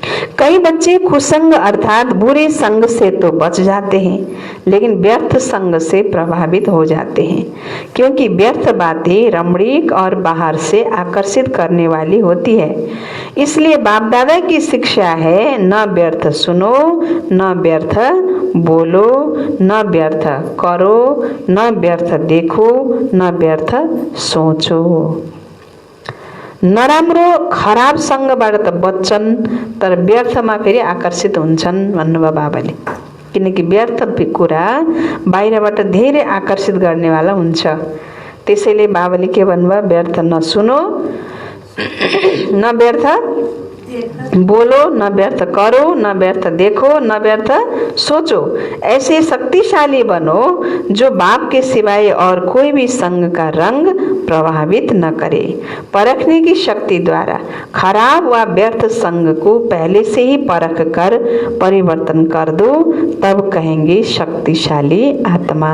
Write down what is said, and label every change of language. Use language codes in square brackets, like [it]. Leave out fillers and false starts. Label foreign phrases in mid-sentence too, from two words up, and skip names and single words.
[hi] कई बच्चे कुसंग अर्थात बुरे संग से तो बच जाते हैं, लेकिन व्यर्थ संग से प्रभावित हो जाते हैं, क्योंकि व्यर्थ बातें रमणीक और बाहर से आकर्षित करने वाली होती है। इसलिए बाप दादा की शिक्षा है, न व्यर्थ सुनो, न व्यर्थ बोलो, न व्यर्थ करो, न व्यर्थ देखो, न व्यर्थ सोचो। [ne] नराम्रो खराब सँगबाट त बच्छन्, तर व्यर्थमा फेरि आकर्षित हुन्छन् भन्नुभयो बाबाले। किनकि व्यर्थ कुरा बाहिरबाट धेरै आकर्षित गर्नेवाला हुन्छ। त्यसैले बाबाले के भन्नुभयो, [hi] व्यर्थ नसुनो, न व्यर्थ बोलो, न व्यर्थ करो, न व्यर्थ देखो, न व्यर्थ सोचो। ऐसे शक्तिशाली बनो जो बाप के सिवाय और कोई भी संग का रंग प्रभावित न करे। परखने की शक्ति द्वारा खराब व व्यर्थ संग को पहले से ही परख कर परिवर्तन कर दो, तब कहेंगे शक्तिशाली आत्मा।